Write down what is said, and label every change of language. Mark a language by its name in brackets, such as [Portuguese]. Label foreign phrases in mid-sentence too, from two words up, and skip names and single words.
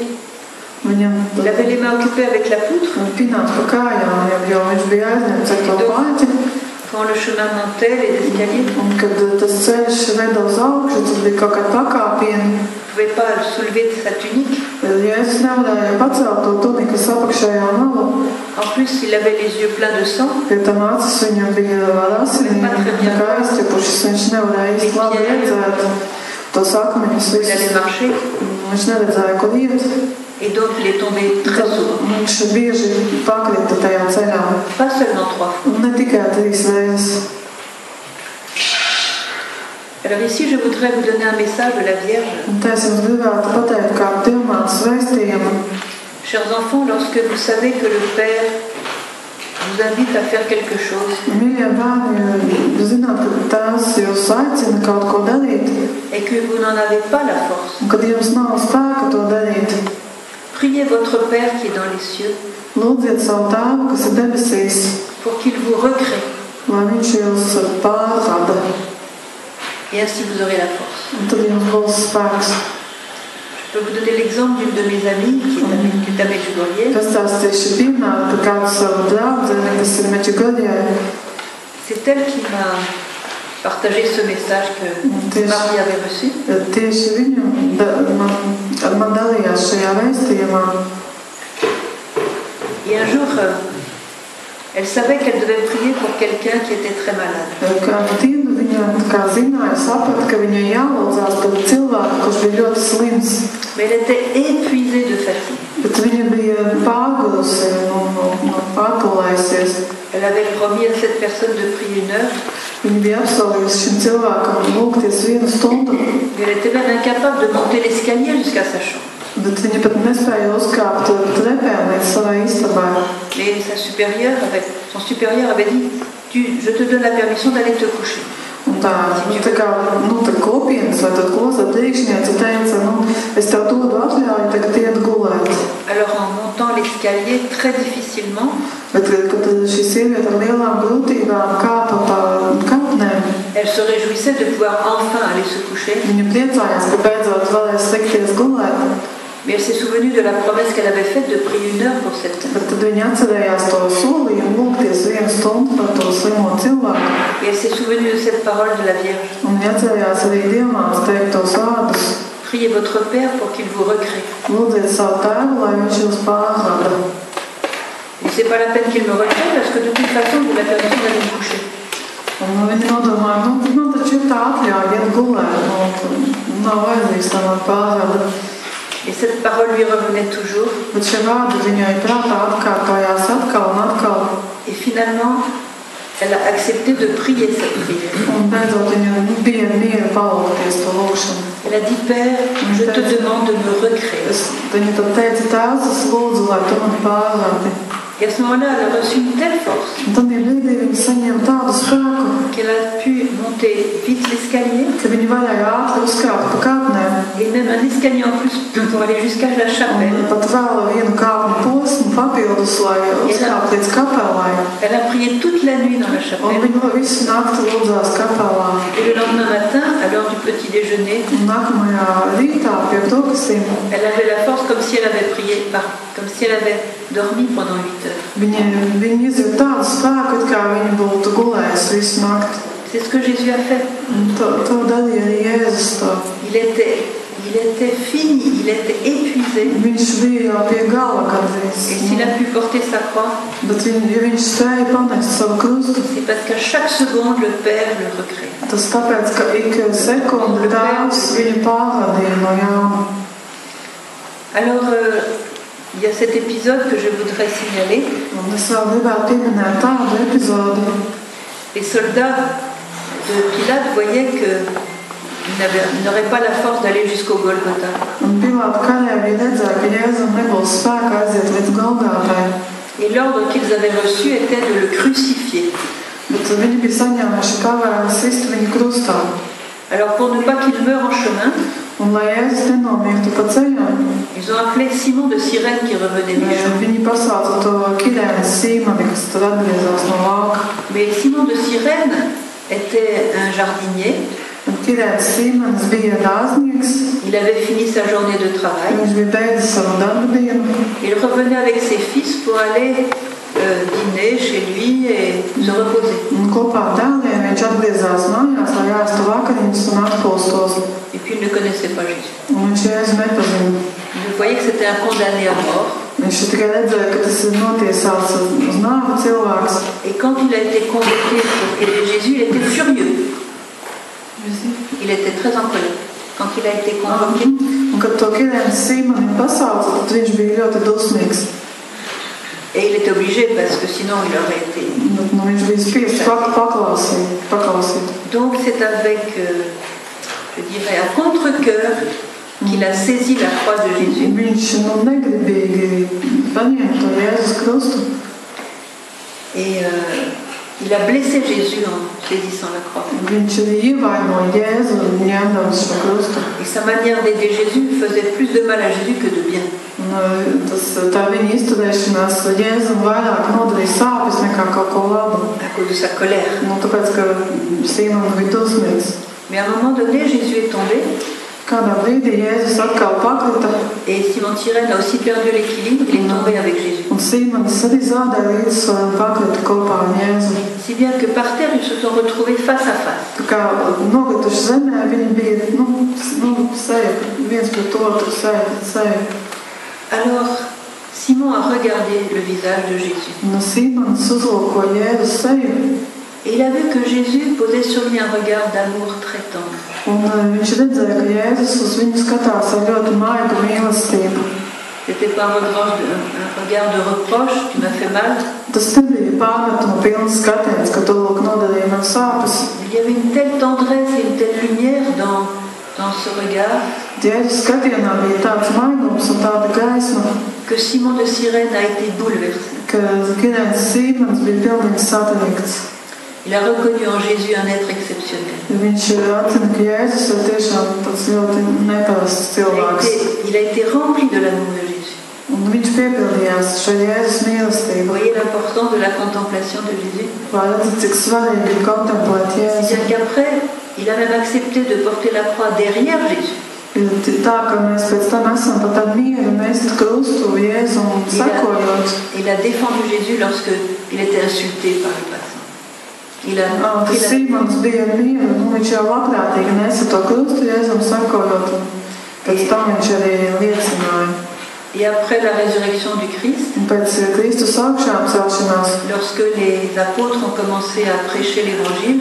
[French] Il avait les mains occupées avec la poutre. Quand le chemin montait, les escaliers, on ne pouvait pas soulever sa tunique. En plus, il avait les yeux pleins de sang. Il ne pouvait pas très bien voir. Il allait marcher. [Latvian] Viņš neredzēja, kur iet. [French] Et donc il est tombé très souvent. [Latvian] Viņš bieži pakrita tajā ceļā. [French] Pas seulement 3 fois. [Latvian] Ne tikai 3 reizes. [French] Alors ici, je voudrais vous donner un message de la Vierge. [Latvian] Es jums gribētu pateikt kādu dievmātes vēstījumu. [French] Chers enfants, lorsque vous savez que le Père vous invite à faire quelque chose, [Latvian] Mīļie bērni, zināt, ka Tēvs jūs aicina kaut ko darīt, [French] et que vous n'en avez pas la force, [Latvian] un kad jums nav spēka to darīt, [French] priez votre Père qui est dans les cieux [Latvian] lūdziet savu Tēvu, kas ir debesīs, [French] pour qu'il vous recrée, [Latvian] lai viņš jūs pārrada, [French] et ainsi vous aurez la force. [Latvian] un tad jums būs spēks. [French] Je peux vous donner l'exemple d'une de mes amies qui est à Medjugorje. [Latvian] Es stāstīšu piemēru par kādu savu draudzeni, kas ir Medjugorjē. [French] C'est elle qui m'a partagé ce message que Marie avait reçu. [Latvian] Tieši viņu man dalījās šajā vēstījumā. [French] Et un jour, elle savait qu'elle devait prier pour quelqu'un qui était très malade. [Latvian] Kādu dienu viņa zināja, saprata, ka viņai jālūdzās par cilvēku, kurš bija ļoti slims. [French] Mais elle était épuisée de fatigue. [Latvian] Bet viņa bija pārgurusi un pārpūlējusies. [French] Elle avait promis à cette personne de prier 1 heure. [Latvian] Viņa bija apsolījusi šim cilvēkam lūgties 1 stundu. [French] Elle était même incapable de monter l'escalier jusqu'à sa chambre. [Latvian] Bet viņa pat nespēja uzkāpt trepēm līdz savai istabai. [French] Et son supérieur avait dit, je te donne la permission d'aller te coucher. [Latvian] Un tā kopienas vai tad klostra priekšniece teica, es tev dodu atļauju tagad iet gulēt. [French] Alors en montant l'escalier très difficilement, [Latvian] Bet, kad šī sieviete ar lielām grūtībām kāpa pa kāpnēm, [French] elle se réjouissait de pouvoir enfin aller se coucher. [Latvian] viņa priecājās, ka beidzot varēs likties gulēt. [French] Mais elle s'est souvenue de la promesse qu'elle avait faite de prier 1 heure pour cette personne. [Latvian] Bet tad viņa atcerējās to solījumu lūgties 1 stundu par to slimo cilvēku. [French] Et elle s'est souvenue de cette parole de la Vierge. [Latvian] Un viņa atcerējās arī dievmātes teiktos vārdus. [French] Priez votre Père pour qu'il vous recrée. [Latvian] Lūdziet savu Tēvu, lai viņš jūs pārrada. [French] Et c'est pas la peine qu'il me recrée parce que de toute façon, vous la permission d'aller me coucher. [Latvian] Un viņa nodomāja, taču ir tā atļauja iet gulēt. Nav vajadzīgs tā man pārrada. [French] Et cette parole lui revenait toujours. [Latvian] Bet šie vārdi viņai prātā atkārtojās atkal un atkal. [French] Et finalement, elle a accepté de prier cette prière. [Latvian] Un beidzot viņa bija miera palūgties to lūgšanu. [French] Elle a dit, Père, je te demande de me recréer. [Latvian] Viņa tad teica, Tēvs, es lūdzu, lai tu mani pārradi. [French] Et à ce moment-là, elle a reçu une telle force [Latvian] Un tad brīdī viņa saņēma tādu spēku, [French] qu'elle a pu monter vite l'escalier [Latvian] ka viņa varēja ātri uzkāpt pa kāpnēm. [French] et même un escalier en plus pour aller jusqu'à la chapelle. [Latvian] Un pat vēl 1 kāpņu posmu papildus, lai uzkāpt līdz kapelai. [French] Elle a prié toute la nuit dans la [Latvian] Un [French] chapelle. [Latvian] viņa visu nakti lūdzās kapelā. [French] Et le lendemain matin, à l'heure du petit déjeuner, [Latvian] Un nākamajā rītā pie brokastīm [French] elle avait la force comme si elle avait prié, comme si elle avait dormi pendant 8 heures. [Latvian] viņa izjūt tādu spēku, it kā viņa būtu gulējusi visu nakti. [French] C'est ce que Jésus a fait. [Latvian] To darīja arī Jēzus to. [French] Il était fini, il était épuisé. [Latvian] Viņš bija jau pie gala gandrīz. [French] Et s'il a pu porter sa croix, [Latvian] Bet ja viņš spēja panest savu krustu, [French] c'est parce qu'à chaque seconde, le Père le recrée. [Latvian] tas tāpēc, ka ik sekundi Tēvs viņu pārradīja no jauna. [French] Alors, il y a cet épisode que je voudrais signaler. [Latvian] Un es vēl gribētu pieminēt tādu epizodu. [French] Les soldats de Pilate voyaient qu'ils n'auraient pas la force d'aller jusqu'au Golgotha. [Latvian] Un Pilāta karēvi redzēja, ka Jēzum nebūs spēka aiziet līdz Golgātai. [French] Et l'ordre qu'ils avaient reçu était de le crucifier. [Latvian] Bet viņi bija saņēmuši pavēli sist viņu krustā. [French] Alors, pour ne pas qu'il meure en chemin, [Latvian] Un lai Jēzus nenomirtu pa ceļam, [French] ils ont appelé Simon de Cyrène qui revenait des champs. [Latvian] viņi pasauca to Kirēnu Sīmoni, kas tur atgriezās no lauka. [French] Mais Simon de Cyrène était un jardinier. [Latvian] Un Kirēns Sīmonis bija dārznieks. [French] Il avait fini sa journée de travail. [Latvian] Viņš bija beidzis savu darba dienu. [French] Il revenait avec ses fils pour aller dîner chez lui et se reposer. [Latvian] Un kopā ar dēliem viņš atgriezās mājās, lai ēstu vakariņas un atpūstos. [French] Et puis il ne connaissait pas Jésus. [Latvian] Un viņš Jēzu nepazina. [French] Il voyait que c'était un condamné à mort. [Latvian] Viņš tikai redzēja, ka tas ir notiesāts uz nāvi cilvēks. [French] Et quand il a été convoqué pour aider Jésus, il était furieux. Il était très en colère. quand il a été convoqué. [Latvian] Un kad to Kirēns Sīmoni pasauca, tad viņš bija ļoti dusmīgs. [French] Et il était obligé parce que sinon il aurait été... [Latvian] Nu, viņš bija spiests paklausīt. [French] Donc c'est avec, je dirais, à contre-cœur qu'il a saisi la croix de Jésus. [Latvian] Viņš negribīgi paņēma to Jēzus krustu. [French] Et il a blessé Jésus en saisissant la croix. [Latvian] Viņš ievainoja Jēzu ņemdams šo krustu. [French] Et sa manière d'aider Jésus faisait plus de mal à Jésus que de bien. [Latvian] Tā viņa izturēšanās Jēzum vairāk nodarīja sāpes nekā kaut ko labu. [French] À cause de sa colère. [Latvian] Tāpēc, ka Sīmons bija dusmīgs. [French] Mais à un moment donné, Jésus est tombé. [Latvian] Kādā brīdī Jēzus atkal pakrita. [French] Et Simon Cyrène a aussi perdu l'équilibre, il est tombé avec Jésus. [Latvian] Un Sīmons arī zaudēja līdzsvaru un pakrita kopā ar Jēzu. [French] Si bien que par terre, ils se sont retrouvés face à face. [Latvian] Tā kā nokrituši zemē, viņi bija seja, viens pret otru, seja. [French] Alors, Simon a regardé le visage de Jésus. [Latvian] Sīmons uzlūkoja Jēzus seju. [French] Et il a vu que Jésus posait sur lui un regard d'amour très tendre. [Latvian] Viņš redzēja, ka Jēzus uz viņu skatās ar ļoti maigu mīlestību. [French] C'était pas un regard de reproche, tu m'as fait mal. [Latvian] Tas nebija pārmetuma pilns skatiens, ka tu lūk nodarīja man sāpes. [French] Il y avait une telle tendresse et une telle lumière dans ce regard. [Latvian] Jēzus skatienā bija tāds maigums un tāda gaisma, [French] que Simon de Cyrène a été bouleversé. [Latvian] Ka Kirēns Sīmons bija pilnīgi satriekts. [French] Il a reconnu en Jésus un être exceptionnel. [Latvian] Viņš atzina, ka Jēzus ir tiešām tāds ļoti neparasts cilvēks. [French] Il a été rempli de l'amour de Jésus. [Latvian] Un viņš piepildījās šo Jēzus mīlestību. [French] Vous voyez l'importance de la contemplation de Jésus? [Latvian] Vai redzat, cik svarīgi ir kontemplēt Jēzu. [French] C'est-à-dire qu'après, il a même accepté de porter la croix derrière Jésus. [Latvian] Tā, ka mēs pēc tam esam pat ar mieru nest krustu Jēzum sekojot. [French] Il a défendu Jésus lorsque il était insulté par les passants. [Latvian] Sīmons bija ar mieru, viņš jau labprātīgi nesa to krustu Jēzum sekojot. Pēc tam viņš arī liecināja. [French] Et après la résurrection du Christ, [Latvian] pēc Kristus augšām celšanās, [French] lorsque les apôtres ont commencé à prêcher l'évangile,